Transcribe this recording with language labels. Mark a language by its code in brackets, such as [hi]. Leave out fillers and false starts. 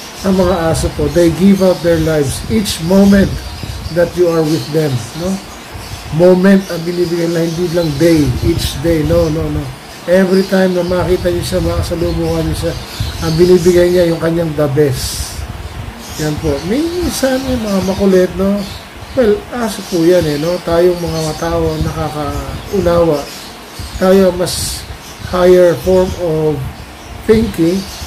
[tl] Ang mga aso po, [en] they give out their lives each moment that you are with them, no? [tl] Moment ang binibigyan na, hindi lang day, each day, no. Every time na makita niyo siya, makasalubungan niyo siya, ang binibigay niya yung kanyang [en] the best. [tl] Yan po. Minsan yung mga makulit, no? Well, aso po yan eh, no? Tayong mga tao nakakaunawa. Tayo mas [en] higher form of thinking.